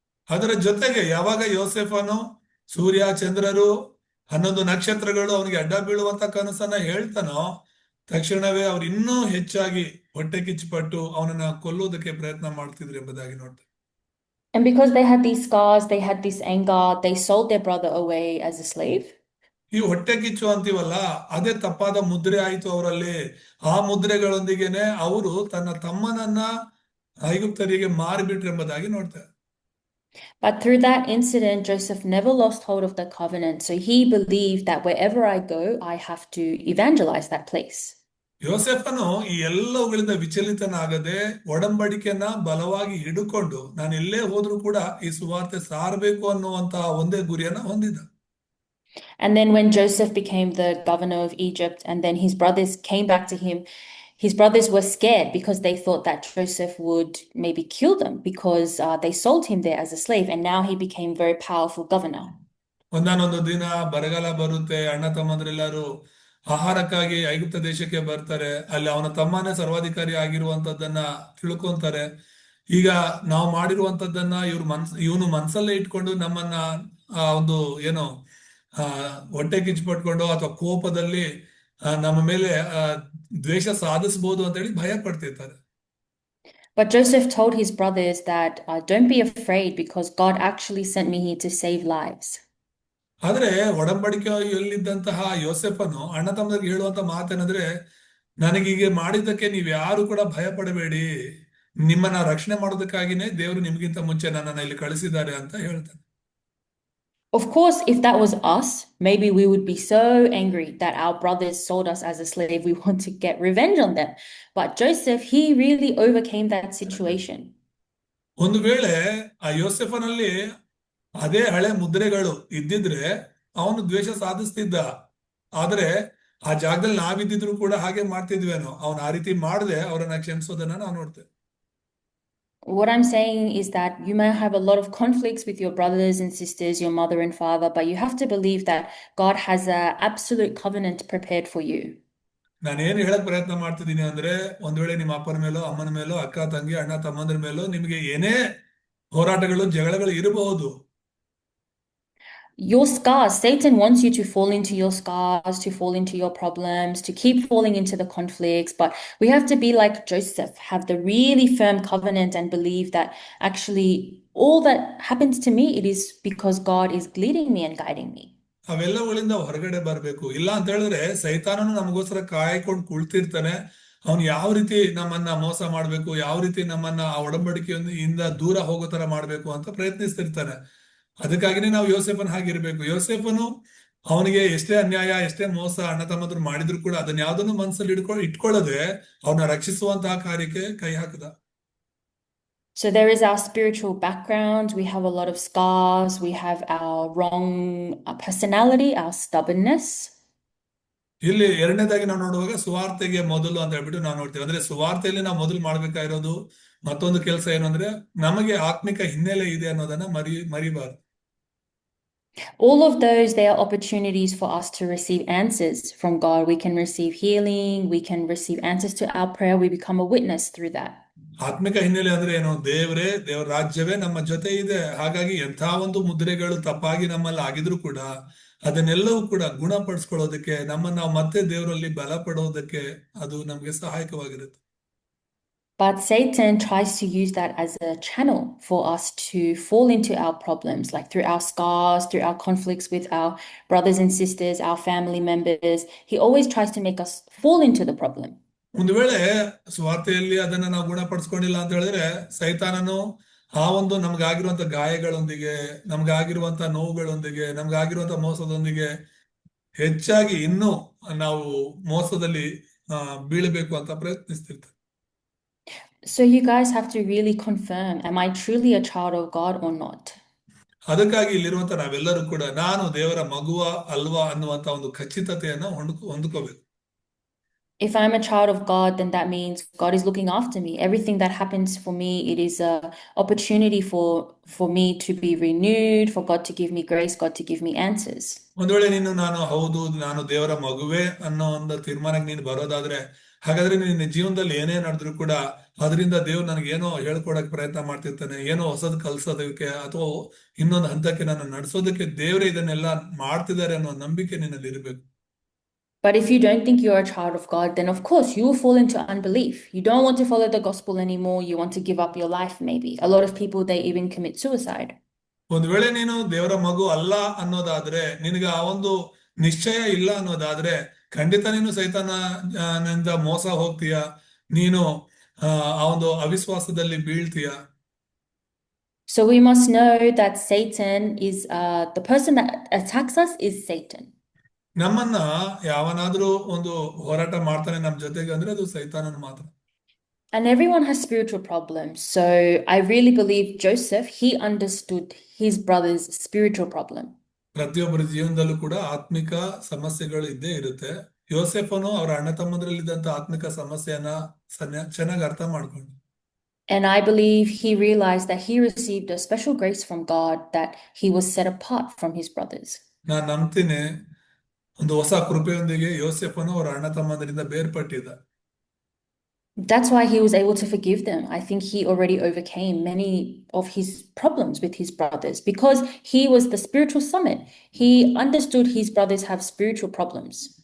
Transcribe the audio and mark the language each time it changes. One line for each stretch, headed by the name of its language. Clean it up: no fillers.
Kannada: ಅದರ ಜೊತೆಗೆ ಯಾವಾಗ ಯೋಸೆಫನು ಸೂರ್ಯ ಚಂದ್ರರು 11 ನಕ್ಷತ್ರಗಳು ಅವನಿಗೆ ಅಡ್ಡ ಬೀಳುವಂತ ಕನಸನ್ನ ಹೇಳ್ತಾನೋ, ತಕ್ಷಣವೇ ಅವ್ರು ಇನ್ನೂ ಹೆಚ್ಚಾಗಿ ಹೊಟ್ಟೆ ಕಿಚ್ಚುಪಟ್ಟು ಅವನನ್ನ ಕೊಲ್ಲುವುದಕ್ಕೆ ಪ್ರಯತ್ನ ಮಾಡ್ತಿದ್ರು ಎಂಬುದಾಗಿ ನೋಡ್ತಾರೆ.
English: And because they had these scars, they had this anger, they sold their brother away as a slave.
Kannada: ಈ ಹೊಟ್ಟೆ ಕಿಚ್ಚು ಅಂತೀವಲ್ಲ, ಅದೇ ತಪ್ಪಾದ ಮುದ್ರೆ ಆಯ್ತು ಅವರಲ್ಲಿ. ಆ ಮುದ್ರೆಗಳೊಂದಿಗೆನೆ ಅವರು ತನ್ನ ತಮ್ಮನನ್ನ ಐಗುಪ್ತರಿಗೆ ಮಾರಿಬಿಟ್ರು ಎಂಬುದಾಗಿ ನೋಡ್ತಾರೆ.
English: But through that incident, Joseph never lost hold of the covenant. So he believed that wherever I go, I have to evangelize that place.
Kannada: ಯೋಸೆಫನು ಈ ಎಲ್ಲವುಗಳಿಂದ ವಿಚಲಿತನಾಗದೆ ಒಡಂಬಡಿಕೆಯನ್ನ ಬಲವಾಗಿ ಹಿಡುಕೊಂಡು ನಾನು ಎಲ್ಲೇ ಹೋದ್ರೂ ಕೂಡ ಈ ಸುವಾರ್ತೆ ಸಾರಬೇಕು ಅನ್ನುವಂತಹ ಒಂದೇ ಗುರಿಯನ್ನ ಹೊಂದಿದ್ದ.
English: And then when Joseph became the governor of Egypt, and then his brothers came back to him, his brothers were scared because they thought that Joseph would maybe kill them because they sold him there as a slave, and now he became very powerful governor.
Kannada: ಒಂದಾನೊಂದು ದಿನ ಬರಗಾಲ ಬರುತ್ತೆ, ಅಣ್ಣ ತಮ್ಮಂದ್ರೆಲ್ಲರೂ ಆಹಾರಕ್ಕಾಗಿ ಐಗುಪ್ತ ದೇಶಕ್ಕೆ ಬರ್ತಾರೆ. ಅಲ್ಲಿ ಅವನ ತಮ್ಮನೇ ಸರ್ವಾಧಿಕಾರಿ ಆಗಿರುವಂತದ್ದನ್ನ ತಿಳ್ಕೊಂತಾರೆ. ಈಗ ನಾವು ಮಾಡಿರುವಂತದ್ದನ್ನ ಇವನು ಮನ್ಸಲ್ಲೇ ಇಟ್ಕೊಂಡು ನಮ್ಮನ್ನ ಒಂದು ಏನೋ ಹೊಟ್ಟೆ ಕಿಚ್ಚುಪಟ್ಕೊಂಡು ಅಥವಾ ಕೋಪದಲ್ಲಿ ನಮ್ಮ ಮೇಲೆ ದ್ವೇಷ ಸಾಧಿಸಬಹುದು ಅಂತ ಹೇಳಿ ಭಯ ಪಡ್ತಿರ್ತಾರೆ.
English: But Joseph told his brothers that don't be afraid because God actually sent me here to save lives.
Kannada: ಆದ್ರೆ ಒಡಂಬಡಿಕೆಯಲ್ಲಿದ್ದಂತಹ ಯೋಸೆಫನು ಅಣ್ಣ ತಮ್ಮರಿಗೆ ಹೇಳುವಂತ ಮಾತೇನಂದ್ರೆ, ನನಗೀಗೆ ಮಾಡಿದ್ದಕ್ಕೆ ನೀವ್ ಯಾರು ಕೂಡ ಭಯ ಪಡಬೇಡಿ, ನಿಮ್ಮನ್ನ ರಕ್ಷಣೆ ಮಾಡೋದಕ್ಕಾಗಿನೇ ದೇವರು ನಿಮ್ಗಿಂತ ಮುಂಚೆ ನನ್ನನ್ನ ಇಲ್ಲಿ ಕಳಿಸಿದ್ದಾರೆ ಅಂತ ಹೇಳ್ತಾನೆ.
English: Of course, if that was us, maybe we would be so angry that our brothers sold us as a slave. We want to get revenge on them. But Joseph, he really overcame that situation.
Kannada: ಒಂದು ವೇಳೆ ಆ ಯೋಸೆಫನಲ್ಲಿ ಅದೇ ಹಳೆ ಮುದ್ರೆಗಳು ಇದ್ದಿದ್ರೆ ಅವನು ದ್ವೇಷ ಸಾಧಿಸ್ತಿದ್ದ. ಆದ್ರೆ ಆ ಜಾಗದಲ್ಲಿ ನಾವಿದ್ದಿದ್ರು ಕೂಡ ಹಾಗೆ ಮಾಡ್ತಿದ್ವೇನೋ. ಅವನು ಆ ರೀತಿ ಮಾಡದೆ ಅವರನ್ನ ಕ್ಷಮಿಸೋದನ್ನ ನಾವು ನೋಡ್ತೇವೆ.
English: What I'm saying is that you may have a lot of conflicts with your brothers and sisters, your mother and father, but you have to believe that God has an absolute covenant prepared for you.
Kannada: ನಾನೇನು ಹೇಳಕ್ ಪ್ರಯತ್ನ ಮಾಡ್ತಿದ್ದೀನಿ ಅಂದ್ರೆ, ಒಂದ್ ವೇಳೆ ನಿಮ್ಮ ಅಪ್ಪನ ಮೇಲೋ ಅಮ್ಮನ ಮೇಲೋ ಅಕ್ಕ ತಂಗಿ ಅಣ್ಣ ತಮ್ಮಂದ್ರ ಮೇಲೋ ನಿಮಗೆ ಏನೇ ಹೋರಾಟಗಳು ಜಗಳಗಳು ಇರಬಹುದು.
English: Your scars, Satan wants you to fall into your scars, to fall into your problems, to keep falling into the conflicts. But we have to be like Joseph, have the really firm covenant and believe that actually all that happens to me, it is because God is leading me and guiding me.
Kannada: ಅವೆಲ್ಲಗಳಿಂದ ಹೊರಗಡೆ ಬರ್ಬೇಕು. ಇಲ್ಲ ಅಂತ ಹೇಳಿದ್ರೆ ಸೈತಾನನು ನಮಗೋಸ್ಕರ ಕಾಯ್ಕೊಂಡು ಕುಳ್ತಿರ್ತಾನೆ. ಅವನು ಯಾವ ರೀತಿ ನಮ್ಮನ್ನ ಮೋಸ ಮಾಡ್ಬೇಕು, ಯಾವ ರೀತಿ ನಮ್ಮನ್ನ ಆ ಒಡಂಬಡಿಕೆಯಿಂದ ದೂರ ಹೋಗೋ ತರ ಮಾಡ್ಬೇಕು ಅಂತ ಪ್ರಯತ್ನಿಸ್ತಿರ್ತಾನೆ. ಅದಕ್ಕಾಗಿನೇ ನಾವು ಯೋಸೆಫನ್ ಹಾಗಿರ್ಬೇಕು. ಯೋಸೆಫನು ಅವನಿಗೆ ಎಷ್ಟೇ ಅನ್ಯಾಯ ಎಷ್ಟೇ ಮೋಸ ಅಣ್ಣ ತಮ್ಮಂದ್ರು ಮಾಡಿದ್ರು ಕೂಡ ಅದನ್ನ ಯಾವ್ದನ್ನು ಮನಸ್ಸಲ್ಲಿ ಇಟ್ಕೊಳ್ಳದೆ ಅವನ ರಕ್ಷಿಸುವಂತಹ ಕಾರ್ಯಕ್ಕೆ ಕೈ ಹಾಕದ.
English: So there is our spiritual background. We have a lot of scars. We have our wrong personality, our stubbornness.
Kannada: ಇಲ್ಲಿ ಎರಡನೇದಾಗಿ ನಾವು ನೋಡುವಾಗ ಸುವಾರ್ತೆಗೆ ಮೊದಲು ಅಂತ ಹೇಳ್ಬಿಟ್ಟು ನಾವು ನೋಡ್ತೀವಿ. ಅಂದ್ರೆ ಸುವಾರ್ತೆಯಲ್ಲಿ ನಾವು ಮೊದಲು ಮಾಡ್ಬೇಕಾಗಿರೋದು ಮತ್ತೊಂದು ಕೆಲಸ ಏನು ಅಂದ್ರೆ, ನಮಗೆ ಆತ್ಮಿಕ ಹಿನ್ನೆಲೆ ಇದೆ ಅನ್ನೋದನ್ನ ಮರಿಬಾರ್ದು.
English: All of those, they are opportunities for us to receive answers from God. We can receive healing. We can receive answers to our prayer. We become a witness through that.
Kannada: ಆತ್ಮಿಕ ಹಿನ್ನೆಲೆ ಅಂದ್ರೆ ಏನು? ದೇವರ ರಾಜ್ಯವೇ ನಮ್ಮ ಜೊತೆ ಇದೆ. ಹಾಗಾಗಿ ಎಂಥ ಒಂದು ಮುದ್ರೆಗಳು ತಪ್ಪಾಗಿ ನಮ್ಮಲ್ಲಿ ಆಗಿದ್ರು ಕೂಡ ಅದನ್ನೆಲ್ಲವೂ ಕೂಡ ಗುಣಪಡಿಸ್ಕೊಳ್ಳೋದಕ್ಕೆ, ನಮ್ಮನ್ನ ನಾವು ಮತ್ತೆ ದೇವರಲ್ಲಿ ಬಲ ಪಡೋದಕ್ಕೆ ಅದು ನಮ್ಗೆ ಸಹಾಯಕವಾಗಿರುತ್ತೆ.
English: But Satan tries to use that as a channel for us to fall into our problems, like through our scars, through our conflicts with our brothers and sisters, our family members. He always tries to make us fall into the problem.
Kannada: ಒಂದು ವೇಳೆ ಸ್ವಾರ್ಥೆಯಲ್ಲಿ ಅದನ್ನ ನಾವು ಗುಣಪಡಿಸ್ಕೊಂಡಿಲ್ಲ ಅಂತ ಹೇಳಿದ್ರೆ, ಸೈತಾನನು ಆ ಒಂದು ನಮ್ಗಾಗಿರುವಂತ ಗಾಯಗಳೊಂದಿಗೆ, ನಮ್ಗಾಗಿರುವಂತ ನೋವುಗಳೊಂದಿಗೆ, ನಮ್ಗಾಗಿರುವಂತ ಮೋಸದೊಂದಿಗೆ ಹೆಚ್ಚಾಗಿ ಇನ್ನೂ ನಾವು ಮೋಸದಲ್ಲಿ ಬೀಳಬೇಕು ಅಂತ ಪ್ರಯತ್ನಿಸ್ತಿರ್ತಾರೆ.
English: So you guys have to really confirm, am I truly a child of God or not?
Kannada: ಅದಕ್ಕಾಗಿ ಇಲ್ಲಿರುವಂತ ನಾವೆಲ್ಲರೂ ಕೂಡ ನಾನು ದೇವರ ಮಗುವ ಅಲ್ವಾ ಅನ್ನುವಂತ ಒಂದು ಖಚಿತತೆಯನ್ನ ಹೊಂದ್ಕೋಬೇಕು.
English: If I'm a child of God, then that means God is looking after me. Everything that happens for me, it is a opportunity for me to be renewed, for God to give me grace, God to give me answers.
Kannada: ಒಂದು ವೇಳೆ ನಾನು ದೇವರ ಮಗುವೆ ಅನ್ನೋ ಒಂದು ತೀರ್ಮಾನಕ್ಕೆ ನೀನು ಬರೋದಾದ್ರೆ, ಹಾಗಾದ್ರೆ ನಿನ್ನ ಜೀವನದಲ್ಲಿ ಏನೇ ನಡೆದ್ರು ಕೂಡ ಅದರಿಂದ ದೇವ್ರು ನನಗೆ ಏನೋ ಹೇಳ್ಕೊಡಕ್ ಪ್ರಯತ್ನ ಮಾಡ್ತಿರ್ತಾನೆ, ಏನೋ ಹೊಸದ್ ಕಲ್ಸೋದಕ್ಕೆ ಅಥವಾ ಇನ್ನೊಂದು ಹಂತಕ್ಕೆ ನನ್ನ ನಡೆಸೋದಕ್ಕೆ ದೇವರೇ ಇದನ್ನೆಲ್ಲ ಮಾಡ್ತಿದ್ದಾರೆ ಅನ್ನೋ ನಂಬಿಕೆ ನಿನ್ನಲ್ಲಿ ಇರಬೇಕು.
English: But if you don't think you're a child of God, then of course you will fall into unbelief. You don't want to follow the gospel anymore. You want to give up your life maybe. A lot of people, they even commit suicide.
Kannada: ಒಂದು ವೇಳೆ ನೀನು ದೇವರ ಮಗು ಅಲ್ಲ ಅನ್ನೋದಾದ್ರೆ, ನಿನಗೆ ಆ ಒಂದು ನಿಶ್ಚಯ ಇಲ್ಲ ಅನ್ನೋದಾದ್ರೆ, ಖಂಡಿತ ನೀನು ಸೈತಾನನಿಂದ ಮೋಸ ಹೋಗ್ತೀಯ, ನೀನು ಆ ಒಂದು ಅವಿಶ್ವಾಸದಲ್ಲಿ ಬೀಳ್ತೀಯ.
English: So we must know that Satan is the person that attacks us is Satan.
Kannada: ನಮ್ಮನ್ನ ಯಾವನಾದ್ರೂ ಒಂದು ಹೋರಾಟ ಮಾಡ್ತಾನೆ ನಮ್ ಜೊತೆಗೆ ಅಂದ್ರೆ ಅದು ಸೈತಾನನ ಮಾತ್ರ.
English: And everyone has spiritual problems. So I really believe Joseph, he understood his brother's spiritual problem.
Kannada: ಪ್ರತಿಯೊಬ್ಬರ ಜೀವನದಲ್ಲೂ ಕೂಡ ಆತ್ಮಿಕ ಸಮಸ್ಯೆಗಳು ಇದ್ದೇ ಇರುತ್ತೆ. ಯೋಸೆಫನು ಅವರ ಅಣ್ಣ ತಮ್ಮಂದ್ರಲ್ಲಿದ್ದಂತ ಆತ್ಮಿಕ ಸಮಸ್ಯೆಯನ್ನ ಚೆನ್ನಾಗಿ ಅರ್ಥ ಮಾಡ್ಕೊಂಡು,
English: And I believe he realized that he received a special grace from God, that he was set apart from his brothers.
Kannada: ನಾನು ನಂಬ್ತೀನಿ ಒಂದು ಹೊಸ ಕೃಪೆಯೊಂದಿಗೆ ಯೋಸೆಫನು ಅವರ ಅಣ್ಣ ತಮ್ಮಂದರಿಂದ ಬೇರ್ಪಟ್ಟಿದ್ದ.
English: That's why he was able to forgive them. I think he already overcame many of his problems with his brothers because he was the spiritual summit. He understood his brothers have spiritual problems.